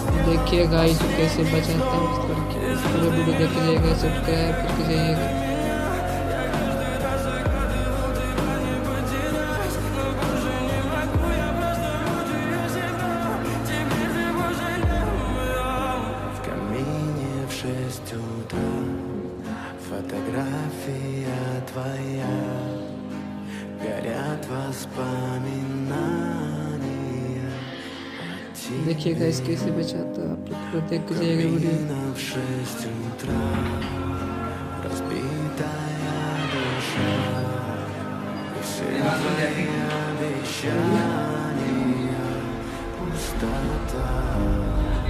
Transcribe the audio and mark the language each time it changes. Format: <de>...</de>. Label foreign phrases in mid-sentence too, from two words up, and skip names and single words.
<hi>देखिए गाइस कैसे बचाता है इस लड़की को। पूरे वीडियो देख जाइएगा, सब्सक्राइब करके जाइएगा।</hi> <ru>В камине в 6 утра фотография твоя, горят воспоминания.</ru> <hi>देखिए गाइस कैसे बचाता है, आप लोग पूरा देख के जाइएगा वीडियो।</hi> <ru>В 6 утра разбитая душа, и все твои обещания пустота.</ru>